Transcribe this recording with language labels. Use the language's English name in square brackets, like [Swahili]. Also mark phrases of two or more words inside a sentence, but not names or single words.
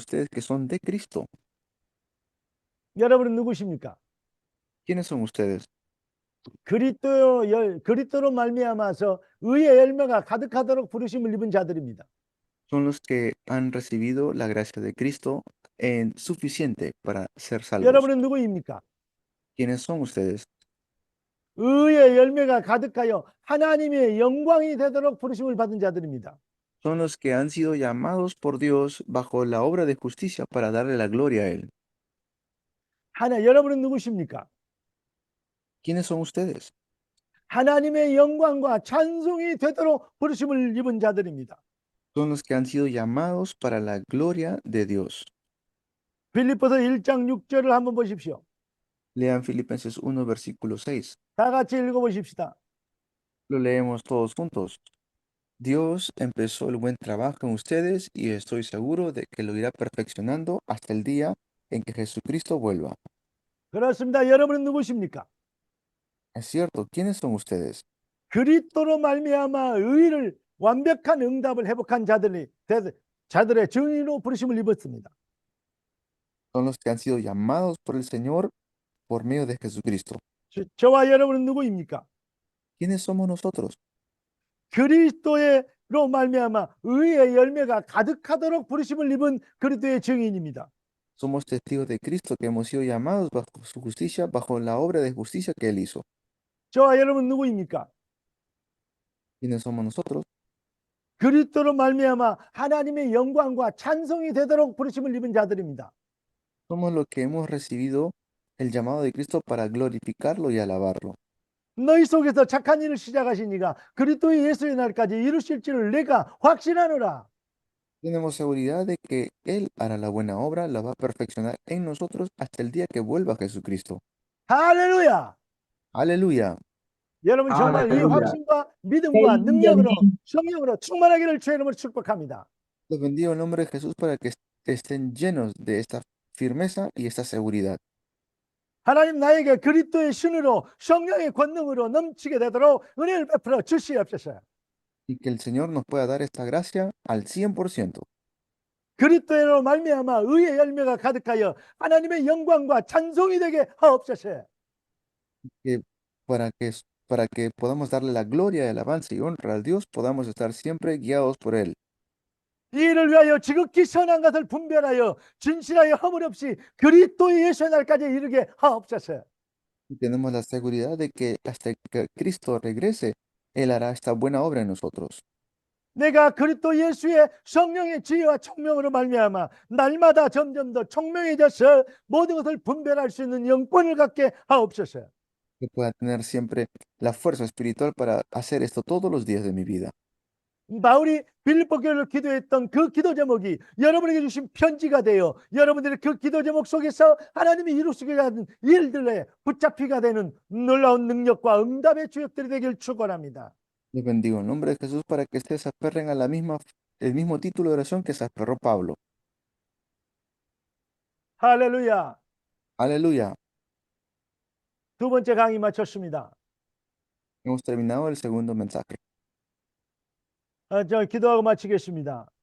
[Spanish] Ustedes que son de Cristo. [Korean] 여러분은 누구십니까? [Spanish] ¿Quiénes son ustedes? [Korean] 그리스도로 말미암아서 의의 열매가 가득하도록 부르심을 입은 자들입니다. [Spanish] Son los que han recibido la gracia de Cristo en suficiente para ser salvos. [Korean] 여러분은 누구입니까? [Spanish] ¿Quiénes son ustedes? [Korean] 의의 열매가 가득하여 하나님의 영광이 되도록 부르심을 받은 자들입니다. [Spanish] Son los que han sido llamados por Dios bajo la obra de justicia para darle la gloria a Él. [Korean] 여러분은 누구십니까? [Spanish] ¿Quiénes son ustedes? [Korean] 하나님의 영광과 찬송이 되도록 부르심을 입은 자들입니다. [Spanish] Son los que han sido llamados para la gloria de Dios. [Korean] 빌립보서 1장 6절을 한번 보십시오. [Spanish] Lean Filipenses 1, versículo 6. [Korean] 다 같이 읽어보십시다. [Spanish] Lo leemos todos juntos. Dios empezó el buen trabajo en ustedes y estoy seguro de que lo irá perfeccionando hasta el día en que Jesucristo vuelva. [Korean] 그렇습니다. 여러분은 누구십니까? [Spanish] Es cierto, ¿quiénes son ustedes? [Korean] 그리스도로 말미암아 의를 완벽한 응답을 회복한 자들의 증인으로 부르심을 입었습니다. [Spanish] Son los que han sido llamados por el Señor por medio de Jesucristo. [Korean] 저와 여러분은 누구입니까? [Spanish] ¿Quiénes somos nosotros? [Korean] 그리스도로 말미암아 의의 열매가 가득하도록 부르심을 입은 그리스도의 증인입니다. [Spanish] Somos testigos de Cristo que hemos sido llamados bajo su justicia, bajo la obra de justicia que Él hizo. [Korean] 저와 여러분 누구입니까? [Spanish] ¿Quiénes somos nosotros? [Korean] 그리스도로 말미암아 하나님의 영광과 찬송이 되도록 부르심을 입은 자들입니다. [Spanish] Somos los que hemos recibido el llamado de Cristo para glorificarlo y alabarlo. [Korean] 너희 속에서 착한 일을 시작하신 이가 그리스도의 예수의 날까지 이루실 줄을 내가 확신하노라. [Spanish] Tenemos seguridad de que Él hará la buena obra, la va a perfeccionar en nosotros hasta el día que vuelva Jesucristo. [Korean] 할렐루야. [Spanish] Aleluya. [Korean] 여러분 정말 이 할렐루야. 확신과 믿음과 능력으로 성령으로 충만하기를 주의 이름으로 축복합니다. [Spanish] Los bendigo en el nombre de Jesús para que estén llenos de esta firmeza y esta seguridad. [Korean] 하나님 나에게 그리스도의 신으로 성령의 권능으로 넘치게 되도록 은혜를 베풀어 주시옵소서. [Spanish] y que el Señor nos pueda dar esta gracia al 100%, [Korean] 그리스도로 말미암아 의의 열매가 가득하여 하나님의 영광과 찬송이 되게 하옵소서. [Spanish] que para que podamos darle la gloria, alabanza y honra al Dios, podamos estar siempre guiados por Él. [Korean] 이 일을 위하여 지극히 선한 것을 분별하여 진실하여 허물 없이 그리스도의 예수의 날까지 이르게 하옵소서. [Spanish] Y tenemos la seguridad de que hasta que Cristo regrese, Él hará esta buena obra en nosotros. [Korean] 내가 그리스도 예수의 성령의 지혜와 총명으로 말미암아 날마다 점점 더 총명해져서 모든 것을 분별할 수 있는 영권을 갖게 하옵소서. [Spanish] Que pueda tener siempre la fuerza espiritual para hacer esto todos los días de mi vida. [Korean] 바울이 빌립보 교회를 기도했던 그 기도 제목이 여러분에게 주신 편지가 되어 여러분들의 그 기도 제목 속에서 하나님이 이루시게 하는 일들에 붙잡히가 되는 놀라운 능력과 응답의 주역들이 되길 축원합니다. [Spanish] Les bendigo en nombre de Jesús para que ustedes se aferren a el mismo título de oración que se aferró Pablo. [Korean] 할렐루야. [Spanish] Aleluya. [Korean] 두 번째 강의 마쳤습니다. [Spanish] Hemos terminado el segundo mensaje. [Korean] 저 기도하고 마치겠습니다.